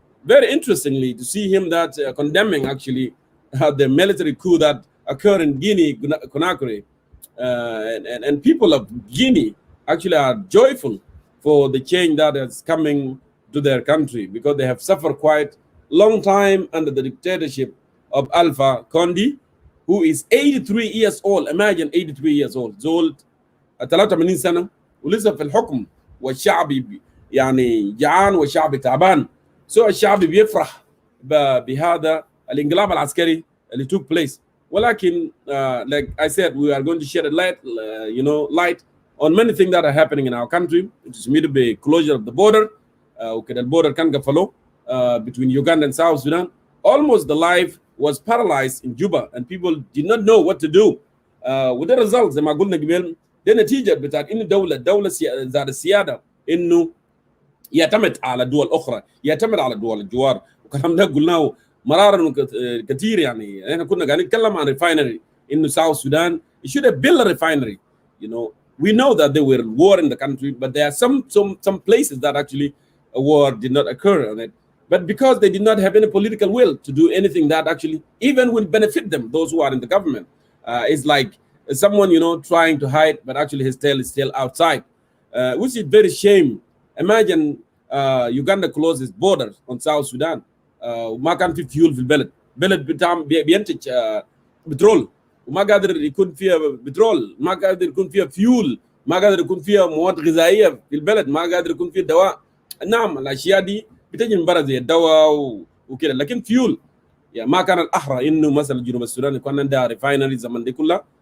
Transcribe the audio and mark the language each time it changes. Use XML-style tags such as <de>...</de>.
<en>Very interestingly, to see him that condemning actually the military coup that occurred in Guinea, Conakry, and people of Guinea actually are joyful for the change that is coming to their country, because they have suffered quite long time under the dictatorship of Alpha Conde, who is 83 years old. Imagine 83 years old.</en> <ar>زول 83 سنة ولسه في الحكم، والشعب يعني جعان والشعب تعبان.</ar> <en>So</en> <ar>الشعب بيفرح بهذا الانقلاب العسكري اللي</ar> <en>took place.</en> <ar>ولكن</ar> <en>like I said, we are going to shed a light, light on many things that are happening in our country. It is immediately closure of the border.</en> <ar>وكده البورder كان قفلوه</ar> <en>between Uganda and South Sudan. Almost the life was paralyzed in Juba, and people did not know what to do. With the results</en> <ar>زي ما قلنا قبل، ده نتيجة بتاعت إن دولة ذات السيادة إنه يعتمد على دول أخرى، يعتمد على دول الجوار. وكلام ده قلناه مرارا كثير. يعني احنا كنا قاعدين نتكلم عن refinery إنه South Sudan</ar> <en>it should have built a refinery. We know that there were war in the country, but there are some places that actually a war did not occur on it. But because they did not have any political will to do anything that actually even will benefit them, those who are in the government, it's like someone trying to hide, but actually his tail is still outside, which is very shame. Imagine Uganda closed its borders on South Sudan.</en> <ar>وما كان في fuel في البلد بينتج بترول، وما قادر يكون فيها بترول، ما قادر يكون فيها فيول، ما قادر يكون فيها مواد غذائيه في البلد، ما قادر يكون فيها دواء. نعم الاشياء دي بتجي من برا زي الدواء وكده، لكن فيول يعني ما كان الاحرى انه مثلا جنوب السودان يكون عندها ريفاينري زمن دي كلها.</ar>